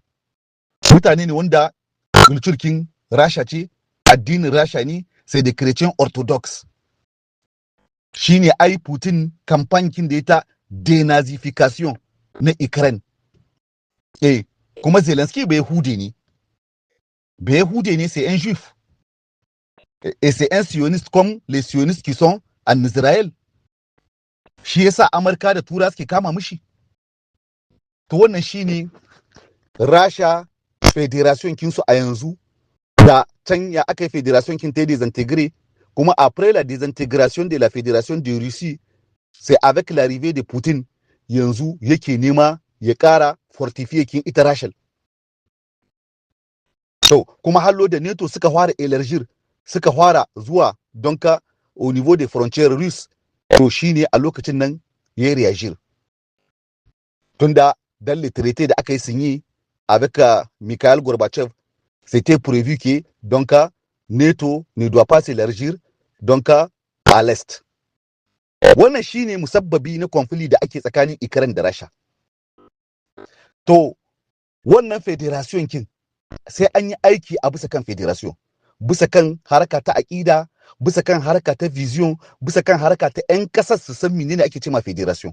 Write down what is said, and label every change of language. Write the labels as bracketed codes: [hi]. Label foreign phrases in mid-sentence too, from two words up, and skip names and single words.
[ha] Mutane ne wanda culture Rasha ce, addinin Rasha ne, sai da [en] Christian Orthodox. [ha] Shine ai Putin kamfankin da ita denazification na Ukraine. Kuma Zelensky bai Yahude ne. Bai Yahude ne, [fr] c'est un juif. Et c'est un sioniste comme les sionistes qui sont en Israël. [ha] Shi yasa Amurka da Tura suke kama mishi. To wannan shine Rasha federation kinsu a yanzu da can ya aka yi federation kin ta désintégré. [fr] Kuma après la désintégration de la fédération de Russie, c'est avec l'arrivée de Poutine [ha] yanzu yake nema ya kara fortifier kin ita Rasha. To kuma hallo da NATO suka fara élargir, suka fara zuwa donka [fr] au niveau des frontières russes, [ha] to shine a lokacin nan ya réagir. [fr] Tunda dans le traité [ha] da aka yi [fr] signé avec Mikhail Gorbachev, c'était prévu que donc NATO ne doit pas s'élargir donc à l'est. [ha] Wannan shine musabbabi na conflit da ake tsakanin Ukraine da Rasha. To wannan federation kin sai an yi aiki a bisa kan federation, bisa kan haraka ta aƙida, bisa kan haraka ta vision, bisa kan haraka ta 'yan ƙasar su san menene ake cewa federation.